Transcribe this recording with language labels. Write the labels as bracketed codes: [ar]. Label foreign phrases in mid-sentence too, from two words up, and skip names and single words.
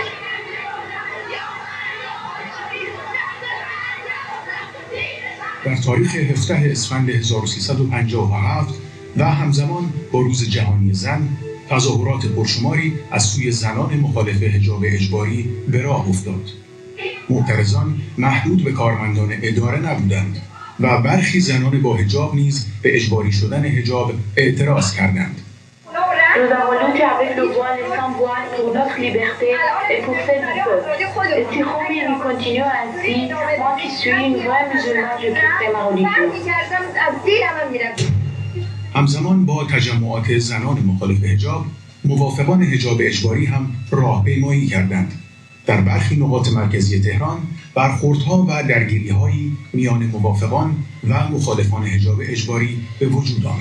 [fa] در تاریخ 17 اسفند 1357 و همزمان با روز جهانی زن، تظاهرات پرشماری از سوی زنان مخالف حجاب اجباری به راه افتاد. معترضان محدود به کارمندان اداره نبودند و برخی زنان با حجاب نیز به اجباری شدن حجاب اعتراض کردند. [fr] Nous avons lutté avec le voile et sans voile pour notre liberté et pour celle du peuple. Et si Khomeini continue ainsi, moi qui suis une vraie musulmane, je quitterai ma religion. [fa] همزمان با تجمعات زنان مخالف حجاب، موافقان حجاب اجباری هم راهپیمایی کردند. در برخی نقاط مرکزی تهران برخوردها و درگیری‌هایی میان موافقان و مخالفان حجاب اجباری به وجود آمد.